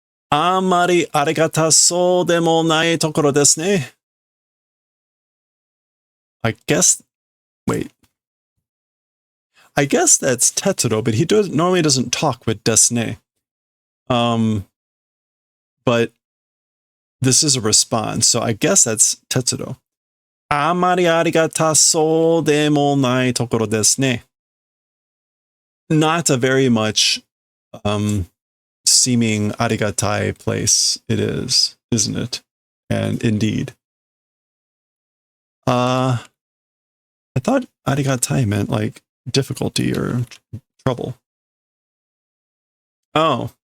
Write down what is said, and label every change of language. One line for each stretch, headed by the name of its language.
Japanese: あんまりありがたそうでもないところですね.
English: I guess that's Tetsuro, but he normally doesn't talk with desne. But this is a response, so I guess that's Tetsuro.
Japanese: あまりありがたそうでもないところですね.
English: Not a very much seeming arigatai place it is, isn't it? And indeed. I thought arigatai meant like difficulty or trouble. Oh.